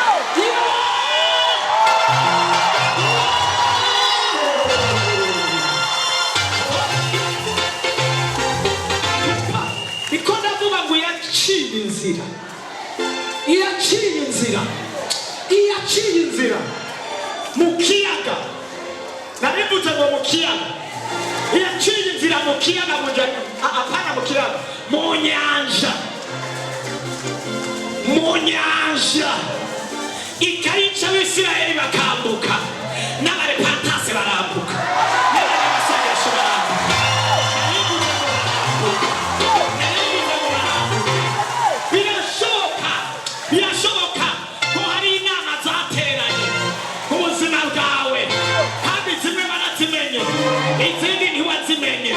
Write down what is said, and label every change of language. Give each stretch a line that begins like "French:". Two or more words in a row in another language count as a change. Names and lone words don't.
Rundi: Niko ndavuga ngo yaciye inzira mu kiyaga. Narivuze ngo mu kiyaga, yaciye inzira mu kiyaga, apana mu kiyaga, mu nyanja, ikayica Abisirayeli bakambuka, n'abarepatase barambuka, n'abanyamasengesho barambuka. Birashoboka ko hari inama zateranye ku buzima bwawe, kandi zimwe barazimenye, izindi ntiwazimenye.